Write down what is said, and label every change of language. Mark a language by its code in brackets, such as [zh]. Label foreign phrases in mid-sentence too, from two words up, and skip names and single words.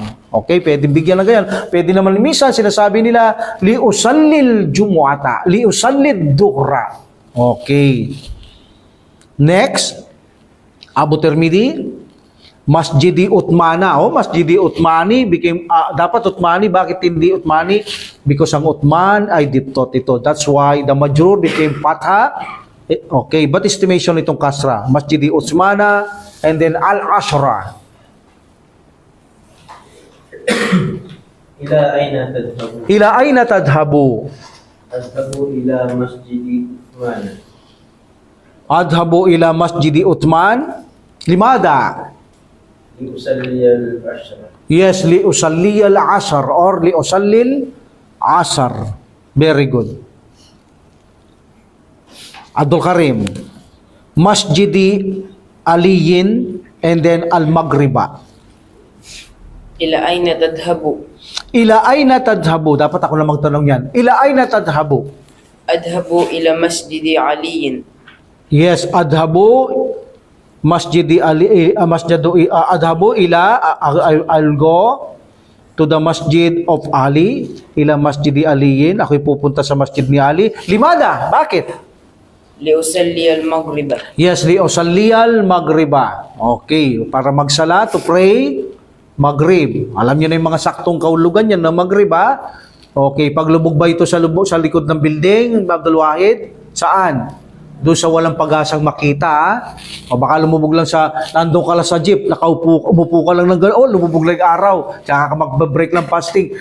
[tl] Okay? Pwede bigyan na ganyan. Pwede naman minsan sinasabi nila, [ar] ليصلي الجمعة، ليصلي الظهر. [en] Okay. Next, [ar] أبو ترمذي، مسجد عثمان. [en] Oh, [ar] مسجد عثمان [en] became, [tl] dapat Uthmani, bakit hindi Uthmani? Because ang Uthman ay dito. [en] That's why the majrur became Fatha. Okay, but estimation itong kasra? [ar] مسجد عثمان [en] and then Al-Ashra. [ar] إلى أين تذهب. إلى أين تذهب? أذهب إلى مسجد عثمان. أذهب إلى مسجد عثمان. Limada? لأصلي العصر. [en] Yes, [ar] لأصلي العصر or لأصلي العصر. [en] Very good. Abdul Karim, [ar] مسجد علي [en] and then Al-Maghriba. [ar] إلى أين تذهب إلى أين تذهب? [tl] Dapat ako na magtanong yan. [ar] إلى أين تذهب? أذهب إلى مسجد علي. [en] Yes, [ar] أذهب مسجد علي أذهب إلى [en] I'll go to the masjid of Ali, [ar] إلى مسجد علي. [tl] Ako'y pupunta sa masjid ni Ali. [ar] Limada? Bakit? لأصلي المغرب. [en] Yes, [ar] لأصلي المغرب. [tl] Okay, para magsala [en] to pray maghrib. [tl] Alam niyo na yung mga saktong kaulugan yan ng maghrib, ha? Okay, paglubog ba ito sa likod ng building, Abdul Wahid? Saan? Doon sa walang pag-asang makita, ha? O baka lumubog lang nandun ka lang sa jeep, umupo ka lang ng gano'n, lumubog lang yung araw, tsaka ka mag-break ng fasting.